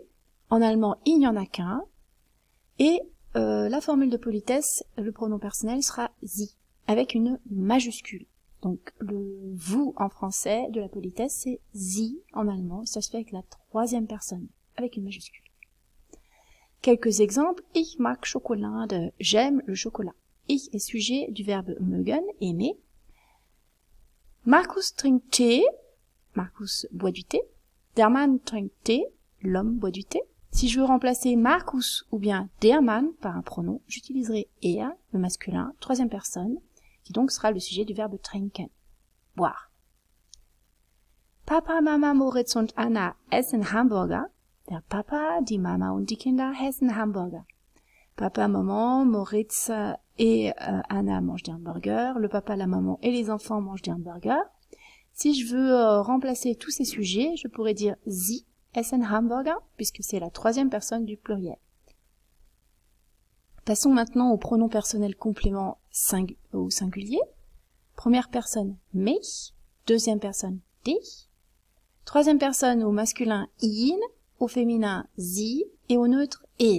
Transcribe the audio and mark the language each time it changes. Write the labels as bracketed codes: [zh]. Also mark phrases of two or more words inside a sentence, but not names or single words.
[fr] En allemand, il n'y en a qu'un. Et la formule de politesse, le pronom personnel sera sie, avec une majuscule. Donc le vous en français de la politesse, c'est sie en allemand. Ça se fait avec la troisième personne, avec une majuscule. Quelques exemples. [de] Ich mag Schokolade. [fr] J'aime le chocolat. Ich est sujet du verbe mögen, aimer. [de] Markus trinkt Tee. [fr] Markus boit du thé. [de] Der Mann trinkt Tee. [fr] L'homme boit du thé. Si je veux remplacer Markus ou bien [de] der Mann [fr] par un pronom, j'utiliserai er, le masculin, troisième personne, qui donc sera le sujet du verbe trinken, boire. [de] Papa, Mama, Moritz und Anna essen Hamburger. Der Papa, die Mama und die Kinder essen Hamburger. [fr] Papa, maman, Moritz et Anna mangent des hamburgers. Le papa, la maman et les enfants mangent des hamburgers. Si je veux remplacer tous ces sujets, je pourrais dire [de] sie essen Hamburger, [fr] puisque c'est la troisième personne du pluriel. Passons maintenant au pronom personnel complément au singulier. Première personne mich, deuxième personne dich, troisième personne au masculin ihn, au féminin sie et au neutre es.